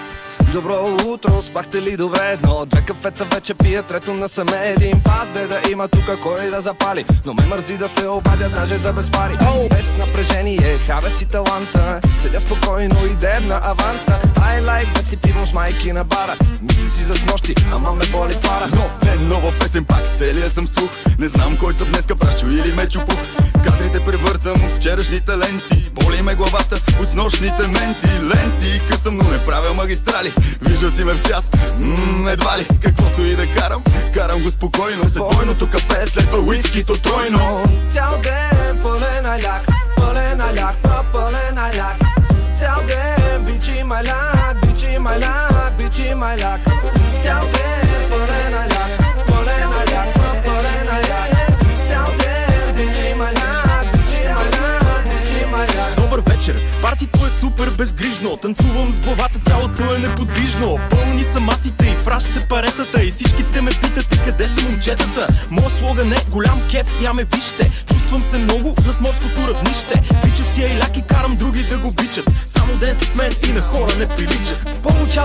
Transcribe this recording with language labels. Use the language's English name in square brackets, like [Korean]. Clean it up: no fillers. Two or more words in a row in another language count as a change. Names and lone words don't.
[Bulgarian] Добро утро, спахте ли добре? Но две кафета вече пия, трето насаме един фаз. Да има тука кой да запали, но ме мързи да се обадя даже за без пари. Без напрежение, хабе си таланта, седя спокойно и дебна аванта. [English] I like [Bulgarian] да си пивам с майки на бара, мисля си за снощи, ама ме боли фара. Нов ден, нова песен, пак целия съм слух. Не знам кой съм днеска, Прашчо или Мечо Пух. Кадрите превъртам от вчерашните ленти, боли ме главата от снощните менти. Ленти късам, но не правя магистрали. Виждал си ме в час, едва ли. Каквото и да карам, карам го спокойно. След двойното кафе следва уискито тройно. Цял ден пълен аляк, пълен аляк, пълен аляк. Цял ден бичи маляк, бичи маляк, бичи маляк. Цял ден пълен аляк, пълен аляк, пълен аляк. Цял ден бичи маляк, бичи маляк, бичи маляк. Добър вечер, партито е супер безгрижно. Танцувам с главата, тялото е неподвижно. Пълни са масите и фраш се паретата. И всичките ме питате къде са момчетата. Моя слоган е голям кеф, я ме вижте. Чувствам се много над морското равнище. Бича си айляк и карам други да го бичат. Само ден с мен и на хора не приличат.